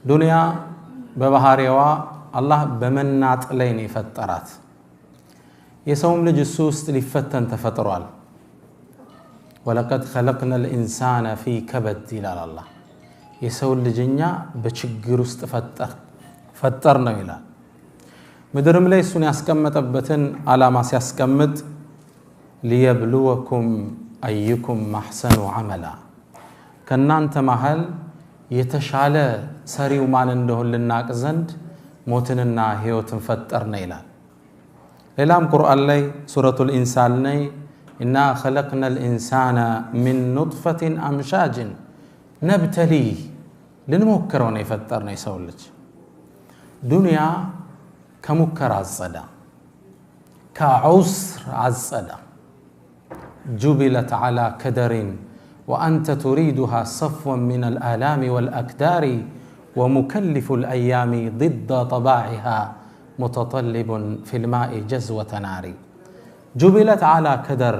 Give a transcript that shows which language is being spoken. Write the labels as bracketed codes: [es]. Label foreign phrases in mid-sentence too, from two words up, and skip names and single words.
[am] ዱንያ በባህሪዋ አላህ በመናጥ ላይ ነው የፈጠራት የሰውም ልጅ እሱ ውስጥ ሊፈተን ተፈጥሯል ወለቀድ [ar] خلقنا الانسان في [am] كبد ይላል አላህ የሰው ልጅኛ በችግር ውስጥ ፈጠር ነው ይላል ምድርም ላይ እሱን ያስቀመጠበትን ዓላማ ሲያስቀምጥ [ar] ليبلوكم ايكم احسن عملا [am] ከናንተ መሃል የተሻለ ሰሪው ማን እንደሆነ ልናቅ ዘንድ ሞትንና ህይወትን ፈጠርና ይላል ሌላም ቁርአን ላይ ሱረቱል ኢንሳን ላይ ኢና [ar] خلقنا الانسان من نطفة امشاج نبتليه [am] ልንሞክረው ነው የፈጠርነው የሰው ልጅ ዱንያ ከሙከራ አጸዳ ከዑስር አጸዳ [ar] جبلت على كدر وأنت تريدها صفوا من الآلام والأكدار ومكلف الأيام ضد طباعها متطلب في الماء جزوة نار جبلت على كدر